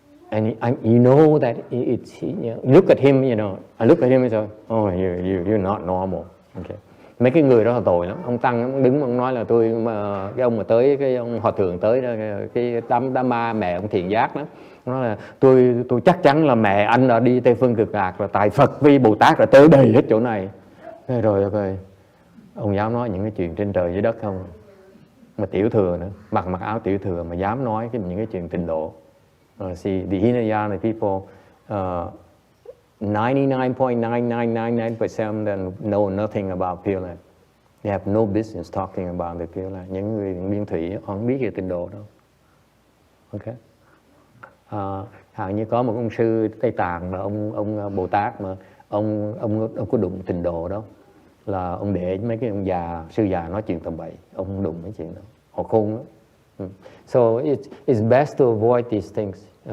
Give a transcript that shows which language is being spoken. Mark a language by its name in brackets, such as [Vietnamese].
[English] And you know that look at him, I look at him and say, "Oh, you're not normal." Okay. [Vietnamese] Mấy cái người đó là tội lắm. Ông tăng ông đứng ông nói là cái ông mà tới cái ông hòa thượng tới đó, cái đám ma mẹ ông Thiện Giác đó, nói là tôi chắc chắn là mẹ anh đã đi Tây Phương Cực Lạc rồi, tại Phật vi Bồ Tát là tới đầy hết chỗ này. Rồi ông dám nói những cái chuyện trên trời dưới đất không? Mà tiểu thừa nữa, mặc áo tiểu thừa mà dám nói những cái chuyện tịnh độ. [English] See, the Hinayana people, 99.9999% then know nothing about Pure Land. They have no business talking about the Pure Land. [Vietnamese] Những người biên thủy họ không biết về tịnh độ đâu. Okay. Hẳn như có một ông sư Tây Tạng mà ông Bồ Tát mà ông có đụng tịnh độ đâu, là ông để mấy cái ông sư già nói chuyện tầm bậy, ông không đụng mấy chuyện đó, họ khôn lắm. [English] So it's best to avoid these things.